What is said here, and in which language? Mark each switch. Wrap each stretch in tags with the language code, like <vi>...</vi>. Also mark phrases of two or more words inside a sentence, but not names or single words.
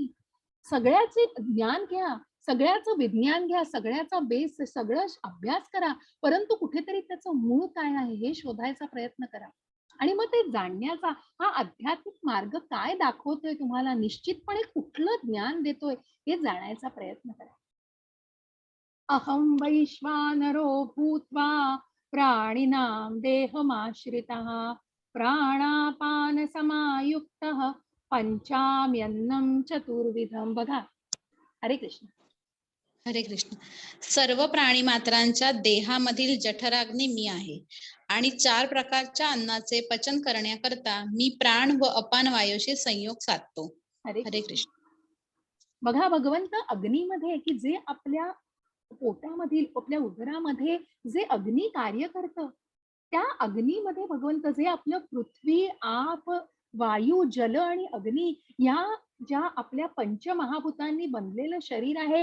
<mr>सगळ्याचे ज्ञान घ्या, सगळ्याचं विज्ञान घ्या, सगळ्याचा बेस सगळं अभ्यास करा, परंतु कुठेतरी त्याचं मूळ काय आहे हे शोधायचा प्रयत्न करा. आणि मग ते जाणण्याचा हा आध्यात्मिक मार्ग काय दाखवतोय तुम्हाला, निश्चितपणे कुठलं ज्ञान देतोय हे जाणायचा प्रयत्न करा.</mr> <sa>अहं वैश्वानरो भूत्वा प्राणिनां देहमाश्रितः प्राणापानसमायुक्तः पंचाम्यन्नं चतुर्विधं.</sa> <mr>बघा.</mr> <sa>हरे कृष्ण. हरे कृष्ण.</sa> <mr>सर्व प्राणी मात्रांच्या देहामधील जठराग्नी मी आहे आणि 4 प्रकारच्या अन्नाचे पचन करण्याकरता मी प्राण व अपान वायूशी संयोग साधतो.</mr> <sa>हरे हरे कृष्ण.</sa> <mr>बघा, भगवंत अग्नीमध्ये की जे आपल्या पोटामधील आपल्या उदरामध्ये जे अग्नी कार्य करतं, त्या अग्नीमध्ये भगवंत जे आपलं पृथ्वी, आप, वायू, जल आणि अग्नी या ज्या आपल्या पंचमहाभूतांनी बनलेलं शरीर आहे,</mr>